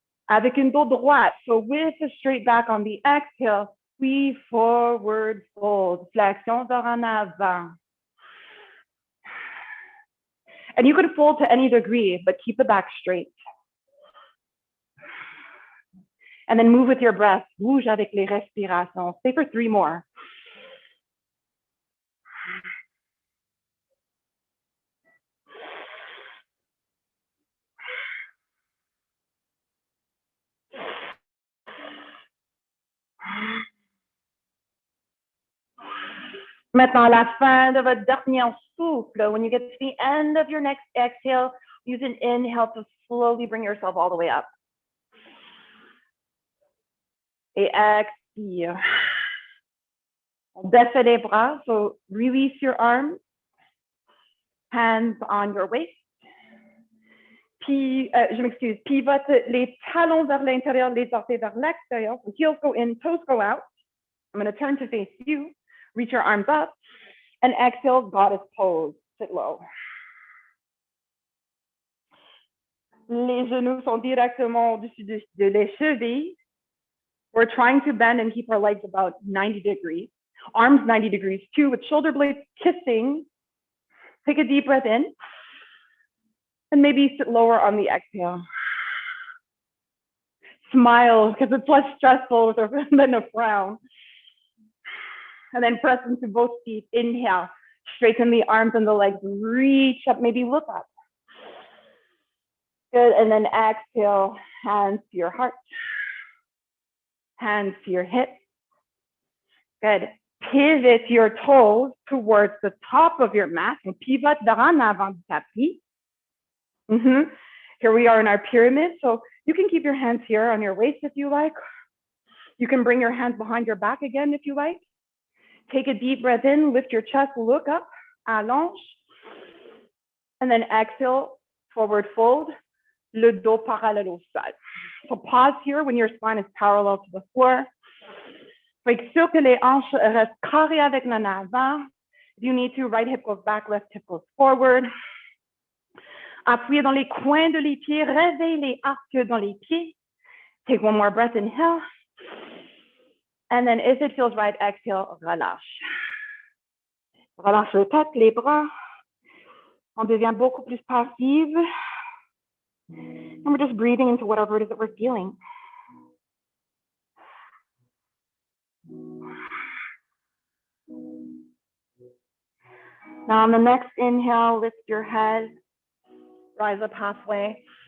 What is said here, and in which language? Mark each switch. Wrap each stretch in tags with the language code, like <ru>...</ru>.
<fr>Avec une dos droite,</fr> <en>so with a straight back on the exhale, we forward fold,</en> <fr>flexion vers en avant.</fr> <en>And you could fold to any degree, but keep the back straight. And then move with your breath.</en> <fr>Bouge avec les respirations.</fr> <en>Stay for 3 more.</en> <fr>Maintenant, à la fin de votre dernier souffle,</fr> <en>when you get to the end of your next exhale, use an inhale to slowly bring yourself all the way up.</en> <fr>Et expire. On défait les bras,</fr> <en>so release your arms, hands on your waist.</en> <fr>Puis, je m'excuse, pivote les talons vers l'intérieur, les orteils vers l'extérieur.</fr> <en>So heels go in, toes go out. I'm going to turn to face you. Reach your arms up. And exhale, goddess pose. Sit low.</en> <fr>Les genoux sont directement au-dessus de les chevilles.</fr> <en>We're trying to bend and keep our legs about 90 degrees. Arms 90 degrees too, with shoulder blades kissing. Take a deep breath in. And maybe sit lower on the exhale. Smile, because it's less stressful than a frown. And then press into both feet. Inhale, straighten the arms and the legs. Reach up, maybe look up. Good, and then exhale, hands to your heart. Hands to your hips. Good. Pivot your toes towards the top of your mat. And pivot</en> <fr>vers en avant du tapis.</fr> <en>Here we are in our pyramid. So you can keep your hands here on your waist if you like. You can bring your hands behind your back again if you like. Take a deep breath in, lift your chest, look up, allonge. And then exhale, forward fold,</en> <fr>le dos parallèle au sol.</fr> <en>So pause here when your spine is parallel to the floor.</en> <fr>Faut être sûr que les hanches restent carrées avec l'en avant.</fr> <en>If you need to, right hip goes back, left hip goes forward.</en> <fr>Appuyez dans les coins de les pieds, réveillez les arcs dans les pieds.</fr> <en>Take one more breath, inhale. And then if it feels right, exhale, relâche.</en> <fr>Relâche le tête, les bras. On devient beaucoup plus passive.</fr> <en>And we're just breathing into whatever it is that we're feeling. Now on the next inhale, lift your head. Rise up halfway.</en>